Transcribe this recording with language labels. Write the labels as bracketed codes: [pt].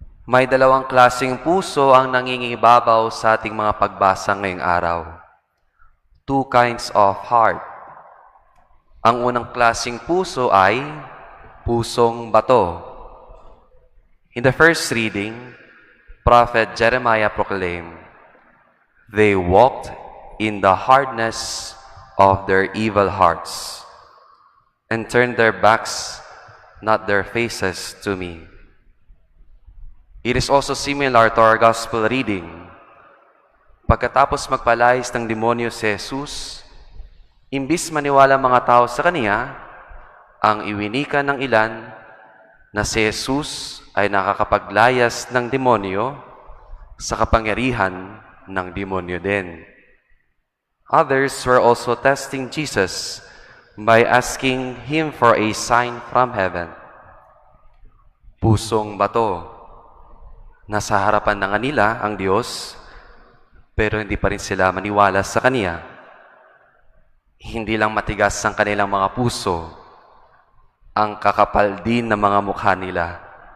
[tl] May dalawang klaseng puso ang nangingibabaw sa ating mga pagbasa ngayong araw. [en] Two kinds of heart. [tl] Ang unang klaseng puso ay pusong bato. [en] In the first reading, Prophet Jeremiah proclaimed, "They walked in the hardness of their evil hearts, and turned their backs, not their faces, to me." It is also similar to our gospel reading. [tl] Pagkatapos magpalayas ng demonyo si Jesus, imbis maniwala mga tao sa kaniya, ang iwinika ng ilan na si Jesus ay nakakapaglayas ng demonyo sa kapangyarihan ng demonyo din. [en] Others were also testing Jesus by asking Him for a sign from heaven. [tl] Pusong bato. Nasa harapan na nga nila ang Diyos, pero hindi pa rin sila maniwala sa Kaniya. Hindi lang matigas ang kanilang mga puso, ang kakapal din ng mga mukha nila.